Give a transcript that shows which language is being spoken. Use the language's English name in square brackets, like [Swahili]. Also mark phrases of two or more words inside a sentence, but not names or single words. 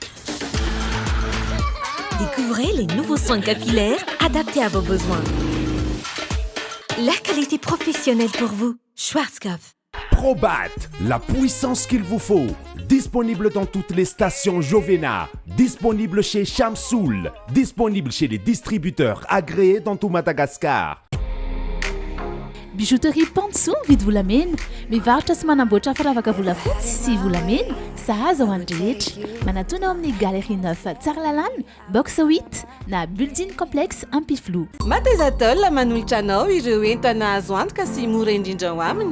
[French] Découvrez les nouveaux soins capillaires adaptés à vos besoins. La qualité professionnelle pour vous. Schwarzkopf. Probat, la puissance qu'il vous faut. Disponible dans toutes les stations Jovena. Disponible chez Chamsoul. Disponible chez les distributeurs agréés dans tout Madagascar. [Malagasy] Bijouterie Pansou vide volamena mivarotra sy manamboatra firavaka volafotsy sy volamena sahaza ho an'ny rehetra manatona ao amin'ny galerie 9 Tsaralalàna box 8 na building complexe Ampiflo. Matezatol manolotra anao ireo entana azo antoka sy mora indrindra ao aminy.